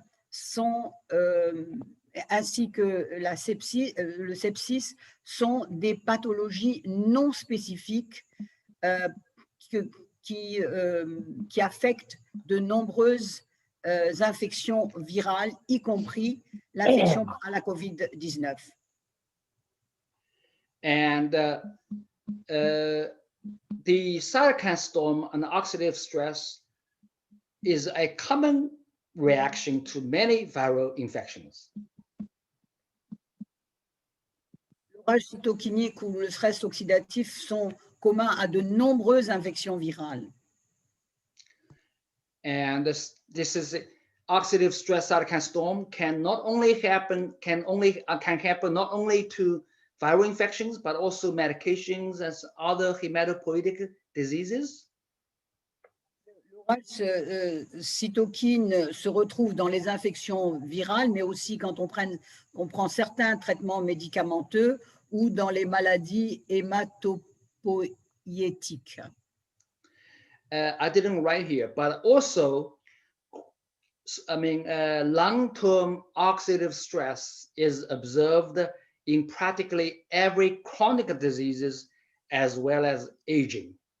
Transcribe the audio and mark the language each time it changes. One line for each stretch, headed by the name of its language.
French: Sont, ainsi que le sepsis, sont des pathologies non spécifiques qui affectent de nombreuses infections virales, y compris l'infection à la COVID-19.
English: And the cytokine storm and oxidative stress is a common reaction to many viral infections.
French: L'orage cytokinique ou le stress oxydatif sont communs à de nombreuses infections virales.
English: And this is oxidative stress cytokine storm can happen not only to viral infections but also medications and other hematopoietic diseases.
French: L'orage cytokine se retrouve dans les infections virales, mais aussi quand on prend certains traitements médicamenteux ou dans les maladies hématopoïétiques.
English: I didn't write here, but also, long-term oxidative stress is observed in practically every chronic diseases as well as aging.